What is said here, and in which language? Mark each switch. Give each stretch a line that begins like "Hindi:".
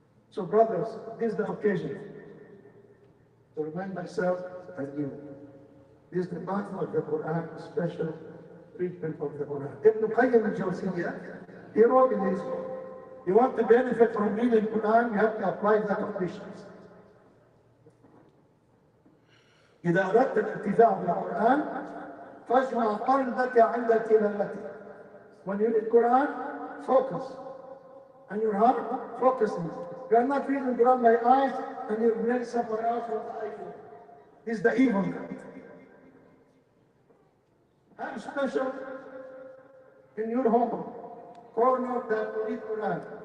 English: So, brothers, this is the occasion to remind myself and you. This is the month of the Quran, special treatment of the Quran. Ibn Qayyim al-Jawziyya, he wrote in his book, you want to benefit from reading Quran, you have to apply the conditions.
Arabic: إذا أردت الانتفاع بالقرآن فاجمع قلبك عند تلاوته.
English: When you read Quran, focus. And your heart, focus. You are not reading Quran by eyes and your brain somewhere else with the iPhone. This is the evil. Have special in your home corner that you read Quran.